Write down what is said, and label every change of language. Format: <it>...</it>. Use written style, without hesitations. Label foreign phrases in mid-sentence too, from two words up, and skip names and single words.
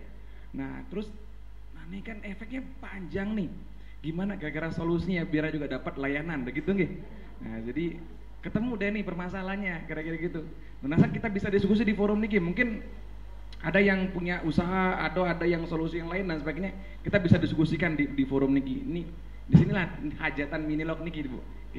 <id>Nah terus ini kan efeknya panjang nih, gimana kira-kira solusinya biar juga dapat layanan begitu nggih. Nah jadi ketemu deh nih permasalahannya kira-kira gitu. Nah kita bisa diskusi di forum nih, mungkin ada yang punya usaha atau ada yang solusi yang lain dan sebagainya, kita bisa diskusikan di forum niki. Ini disinilah hajatan minilog niki Bu. Oke.</id>